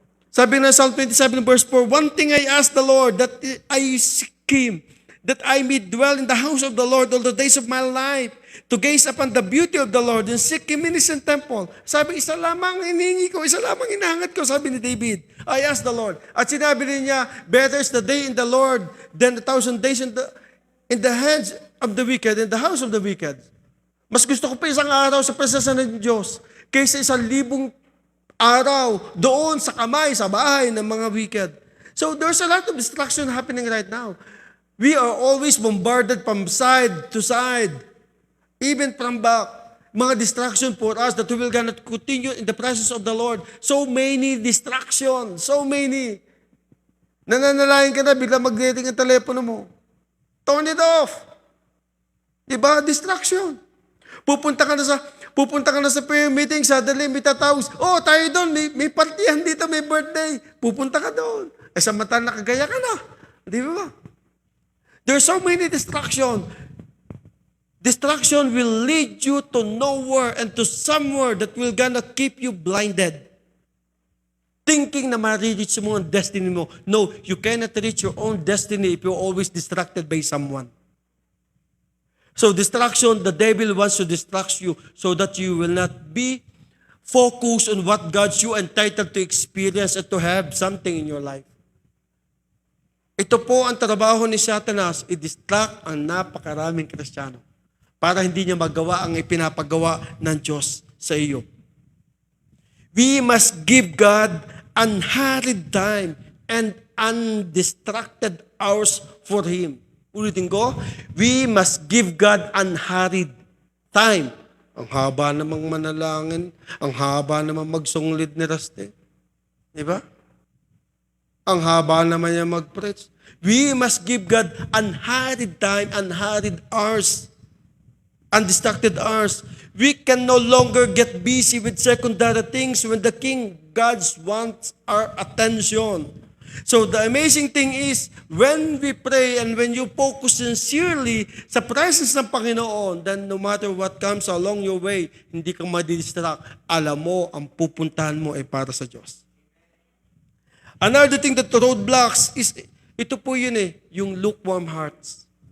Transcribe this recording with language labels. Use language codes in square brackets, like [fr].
[tl] Sabi na [en] Psalm 27 verse 4, one thing I ask the Lord, that I seek Him, that I may dwell in the house of the Lord all the days of my life, to gaze upon the beauty of the Lord and seek Him in His temple. [tl] Sabi, isa lamang hinihingi ko, isa lamang inahangat ko, sabi ni David. [en] I ask the Lord. [tl] At sinabi rin niya, [en] better is the day in the Lord than 1,000 days in the hands of the wicked, in the house of the wicked. [tl] Mas gusto ko pa isang araw sa presensya ng Diyos kaysa 1,000 araw doon sa kamay, sa bahay ng mga wicked. [en] So there's a lot of distraction happening right now. We are always bombarded from side to side, even from back. Mga distraction for us that we will not continue in the presence of the Lord. So many distractions, so many. [tl] Nananalain ka na, bigla mag-dating ang telepono mo. [en] Turn it off. Diba? Distraction. [tl] Pupunta ka na sa prayer meeting, suddenly may tatawag, tayo doon, may partihan dito, may birthday. Pupunta ka doon. Sa mata nakagaya ka na. Di ba? [en] There's so many distractions. Distraction will lead you to nowhere and to somewhere that will gonna keep you blinded. [tl] Thinking na ma-reach mo ang destiny mo. [en] No, you cannot reach your own destiny if you're always distracted by someone. So distraction, the devil wants to distract you so that you will not be focused on what God's you entitled to experience and to have something in your life. [tl] Ito po ang trabaho ni Satanas, i-distract ang napakaraming Kristiyano para hindi niya magawa ang ipinapagawa ng Diyos sa iyo. [en] We must give God unhurried time and undistracted hours for Him. [tl] Ulitin ko, [en] we must give God unhurried time. [tl] Ang haba namang manalangin, ang haba namang magsunglid ni Raste. Di ba? Ang haba naman niya mag-preach. [en] We must give God unhurried time, unhurried hours, undistracted hours. We can no longer get busy with secondary things when the King, God wants our attention. So the amazing thing is, when we pray and when you focus sincerely [tl] sa presence ng Panginoon, [en] then no matter what comes along your way, [tl] hindi ka madidistract. Alam mo, ang pupuntahan mo ay para sa Diyos. [en] Another thing that roadblocks is, [tl] ito po yun yung [en] lukewarm hearts.